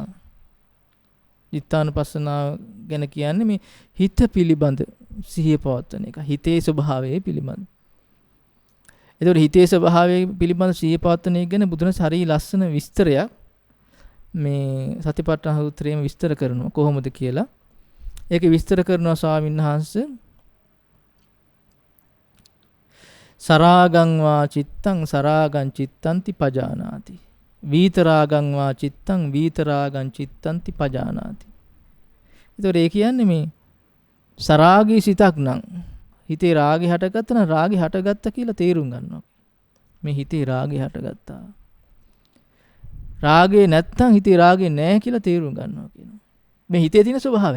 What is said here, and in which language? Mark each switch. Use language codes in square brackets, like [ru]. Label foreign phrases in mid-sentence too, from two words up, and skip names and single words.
[si] චිත්තානුපස්සනාව ගැන කියන්නේ මේ හිත පිළිබඳ සිහිය පවත්වන එක. හිතේ ස්වභාවය පිළිබඳ. එතකොට හිතේ ස්වභාවය පිළිබඳ සිහිය පවත්වන එක ගැන බුදුරජාණන් හරිය ලස්සන විස්තරයක් මේ සතිපට්ඨාන සූත්‍රයේම විස්තර කරනවා කොහොමද කියලා. ඒක විස්තර කරනවා ස්වාමීන් වහන්සේ [pi] සරාගං වා චිත්තං සරාගං චිත්තන්ති පජානාති. වීතරාගං වා චිත්තං වීතරාගං චිත්තන්ති පජානාති. [si] ඒතකොට ඒ කියන්නේ මේ සරාගී සිතක් නම් හිතේ රාගය හටගත්තා නම් රාගය හටගත්තා කියලා තේරුම් ගන්නවා. මේ හිතේ රාගය හටගත්තා. රාගේ නැත්තම් හිතේ රාගේ නැහැ කියලා තේරුම් ගන්නවා කියනවා. මේ හිතේ තියෙන ස්වභාවය.